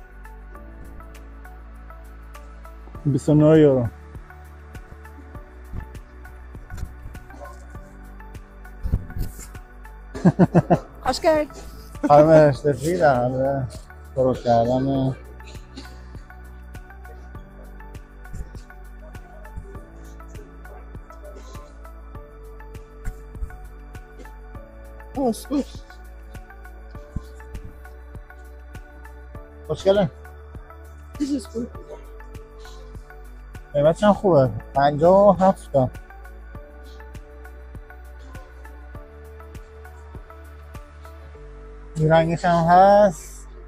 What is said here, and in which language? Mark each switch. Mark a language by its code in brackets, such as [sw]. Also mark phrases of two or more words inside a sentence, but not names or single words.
[fa] 29 یورو. [de] Hast du Geld? [fa] خانم اشرفی در حال پرو کردن [de] Oh, ist gut. [fa] خوشگله. [de] Das ist gut. [fa] قیمتش هم خوبه. 57 تا. این رنگش هم هست.